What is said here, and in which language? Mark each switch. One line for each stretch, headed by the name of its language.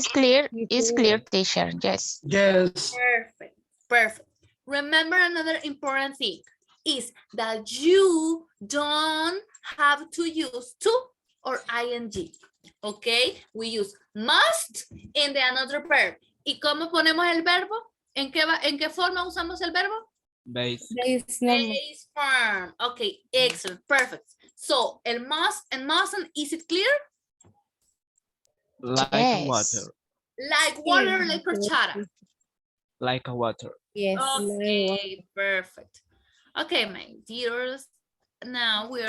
English: It's clear, teacher, yes. Yes. Perfect, perfect. Remember another important thing is that you don't have to use to or ing, okay? We use must in the another verb.
Spanish: ¿Y cómo ponemos el verbo? ¿En qué forma usamos el verbo?
English: Base. Base form. Okay, excellent, perfect. So, el must and mustn't, is it clear? Like Yes. water. Like water, like horchata. Like a water. Yes. Okay, perfect. Okay, my dears. Now we are